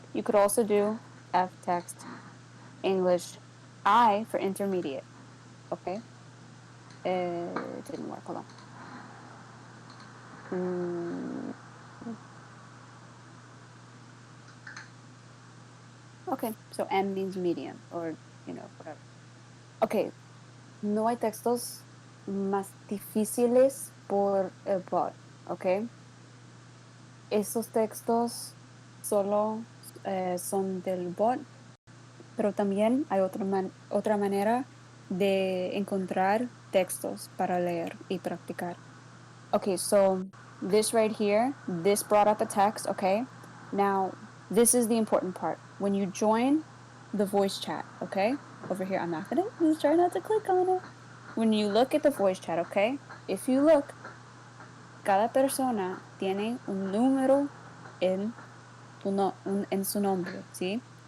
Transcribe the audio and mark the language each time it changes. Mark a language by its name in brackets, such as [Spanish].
[English] You could also do F text English I for intermediate, okay? It didn't work. Hold on. Okay, so M means medium or, whatever. [Spanish] Okay, no hay textos más difíciles por el bot, ¿ok? Esos textos solo son del bot, pero también hay otra manera de encontrar textos para leer y practicar. [English] Okay, so this right here, this brought up a text, okay? Now, this is the important part. When you join the voice chat, okay? Over here, I'm not gonna, just try not to click on it. When you look at the voice chat, okay? If you look, [Spanish] cada persona tiene un número en, en su nombre, ¿sí?